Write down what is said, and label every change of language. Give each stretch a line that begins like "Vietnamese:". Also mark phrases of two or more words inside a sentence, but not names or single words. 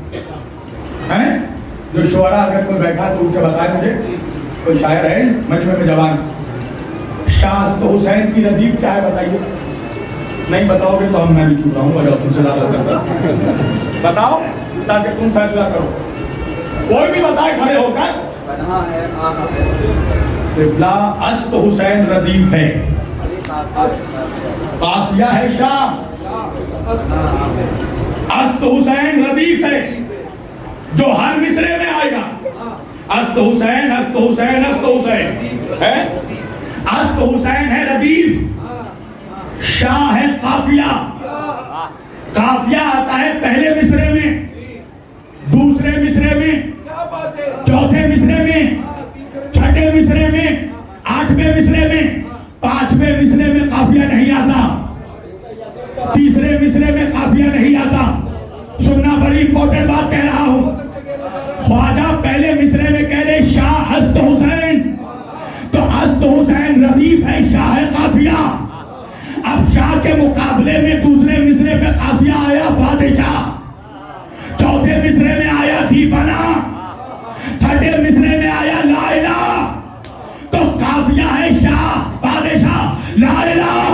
Urdu: جو شعراء اگر کوئی بیٹھا تو ان کے بتائے مجھے، کوئی شاعر ہے مجمع میں جوان،
Persian: شاہ است حسین
Urdu: کی ردیف کیا ہے بتائیے۔ نہیں بتاؤ گے تو میں بھی چھوٹ رہا ہوں، وجہ تم سے زیادہ کرتا۔ بتاؤ تاکہ تم فیصلہ کرو، کوئی بھی بتائے کھڑے ہو کر۔ است حسین ردیف ہے، قافیہ ہے شاہ، است حسین ردیف ہے جو ہر مصرے میں آئے گا۔ است حسین است حسین است حسین ہے، است حسین ہے ردیف، شاہ ہے قافیہ۔ قافیہ آتا ہے پہلے مصرے میں، دوسرے مصرے میں، چوتھے مصرے میں، چھٹے مصرے میں، 8ویں مصرے میں، 5ویں مصرے میں قافیہ نہیں آتا، تیسرے مصرے میں قافیہ نہیں آتا۔ سننا بڑی امپورٹنٹ بات کہہ رہا ہوں، خواجہ پہلے مصرے میں کہہ رہے
Persian: شاہ است حسین،
Urdu: تو است حسین ردیف ہے، شاہ ہے قافیہ۔ اب شاہ کے مقابلے میں دوسرے مصرے پہ قافیہ آیا بادشاہ، چوتھے مصرے میں آیا دیپنا، چھٹے مصرے میں آیا
Arabic: لا الہ،
Urdu: تو قافیہ ہے شاہ بادشاہ
Arabic: لا الہ۔